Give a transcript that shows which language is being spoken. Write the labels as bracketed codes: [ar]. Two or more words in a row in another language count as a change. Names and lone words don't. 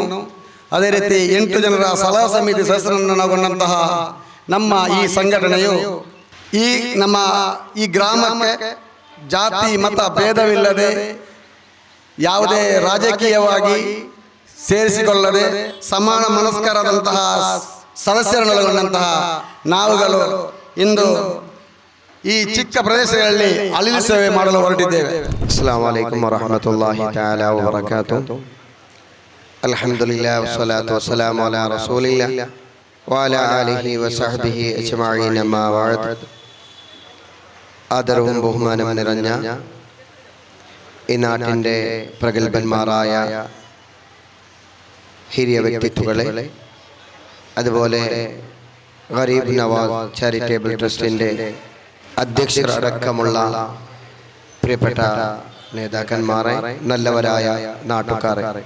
[kn] ಅದೇ ರೀತಿ 8 ಜನರ ಸಲಹಾ ಸಮಿತಿ ಸದಸ್ಯರನ್ನು ಒಳಗೊಂಡಂತಹ ನಮ್ಮ ಈ ಸಂಘಟನೆಯು ನಮ್ಮ ಈ ಗ್ರಾಮಕ್ಕೆ ಜಾತಿ ಮತ ಭೇದವಿಲ್ಲದೆ ಯಾವುದೇ ರಾಜಕೀಯವಾಗಿ ಸೇರಿಸಿಕೊಳ್ಳದೆ ಸಮಾನ ಮನಸ್ಕರಾದಂತಹ ಸದಸ್ಯರನ್ನೊಳಗೊಂಡಂತಹ ನಾವುಗಳು ಇಂದು ಈ ಚಿಕ್ಕ ಪ್ರದೇಶಗಳಲ್ಲಿ ಅಳಿಲು ಸೇವೆ ಮಾಡಲು ಹೊರಟಿದ್ದೇವೆ. [ar] السلام عليكم ورحمة الله تعالى وبركاته. الحمد لله والصلاة والسلام على رسول الله وعلى آله وصحبه أجمعين. أما بعد. [ml] ആദരവും ബഹുമാനം നിറഞ്ഞ ഈ നാട്ടിൻ്റെ പ്രഗത്ഭന്മാരായ ഹിരിയ വ്യക്തിത്വങ്ങളെ, അതുപോലെ ഗരീബ് നവാസ് ചാരിറ്റബിൾ ട്രസ്റ്റിൻ്റെ അധ്യക്ഷർ അടക്കമുള്ള പ്രിയപ്പെട്ട നേതാക്കന്മാരെ, നല്ലവരായ നാട്ടുകാരെ,